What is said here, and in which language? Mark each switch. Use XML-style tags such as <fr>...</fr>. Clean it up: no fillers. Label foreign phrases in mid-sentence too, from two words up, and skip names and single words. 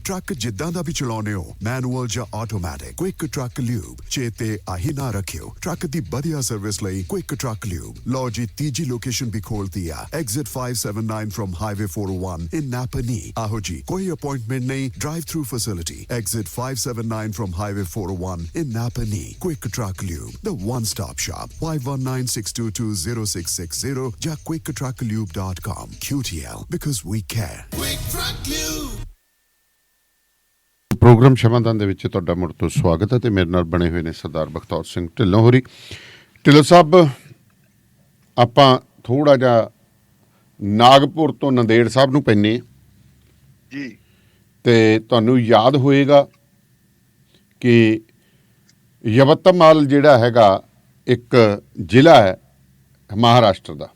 <pa>ਟਰੱਕ ਜਿੱਦਾਂ ਦਾ ਵੀ ਚਲਾਉਣੇ ਹੋ, ਮੈਨੂਅਲ ਜਾਂ ਆਟੋਮੈਟਿਕ, ਕੁਇਕ ਟਰੱਕ ਲਿਊਬ ਚੇਤੇ ਆਹੀ ਨਾ ਰੱਖਿਓ। ਟਰੱਕ ਦੀ ਵਧੀਆ ਸਰਵਿਸ ਲਈ ਕੁਇਕ ਟਰੱਕ ਲਿਊਬ। ਲਓ ਜੀ, ਤੀਜੀ ਲੋਕੇਸ਼ਨ ਵੀ ਖੋਲਤੀ ਆ,</pa> <en>exit 579 from Highway 401 in Napanee.</en> <pa>ਆਹੋ ਜੀ, ਕੋਈ ਅਪਾਇੰਟਮੈਂਟ ਨਹੀਂ,</pa> <en>drive-through facility. Exit 579 from Highway 401 in Napanee. Quick Truck Lube, the one-stop shop.</en> <pa>519-622-0660 ਜਾਂ quicktrucklube.com.</pa> <en>QTL, because we care. Quick Truck Lube.</en> <pa>ਪ੍ਰੋਗਰਾਮ ਸ਼ਮਾਦਾਨ ਦੇ ਵਿੱਚ ਤੁਹਾਡਾ ਮੁੜ ਤੋਂ ਸਵਾਗਤ ਹੈ ਤੇ ਮੇਰੇ ਨਾਲ ਬਣੇ ਹੋਏ ਨੇ ਸਰਦਾਰ ਬਖਤੌਰ ਸਿੰਘ ਢਿੱਲੋਂ ਹੋਰੀ। ਢਿੱਲੋਂ ਸਾਹਿਬ, ਆਪਾਂ ਥੋੜਾ ਜਿਹਾ ਨਾਗਪੁਰ ਤੋਂ ਨੰਦੇੜ ਸਾਹਿਬ ਨੂੰ ਪੈਂਦੇ ਜੀ, ਤੇ ਤੁਹਾਨੂੰ ਯਾਦ ਹੋਏਗਾ ਕਿ ਯਵਤਮਾਲ ਜਿਹੜਾ ਹੈਗਾ ਇੱਕ ਜ਼ਿਲ੍ਹਾ ਹੈ ਮਹਾਰਾਸ਼ਟਰ ਦਾ,</pa>